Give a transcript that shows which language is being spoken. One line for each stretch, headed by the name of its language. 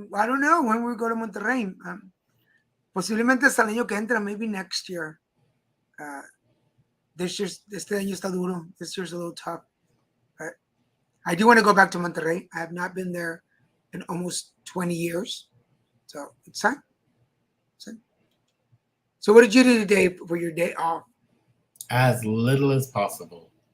English: I don't know when we go to Monterrey.
Spanish: Posiblemente hasta el año que entra,
English: maybe next year.
Spanish: Este año está duro.
English: This year's a little tough. But I do want to go back to Monterrey. I have not been there in almost 20 years. So it's time. So what did you do today for your day off? As little as possible.